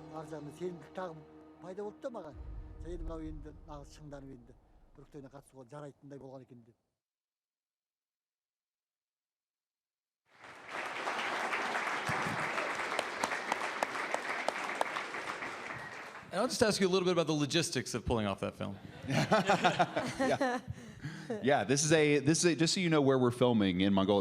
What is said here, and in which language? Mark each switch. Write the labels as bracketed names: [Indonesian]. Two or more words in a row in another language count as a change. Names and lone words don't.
[Kazakh] жағында сенімдік тағы пайда болды да маған. Енді мынау енді нағыз шыңданып енді бүріктеріне қатысуға жарайтындай болған екен деп. [English] And I'll just ask you a little bit about the logistics of pulling off that film. Yeah, this is just so you know where we're filming in Mongolia.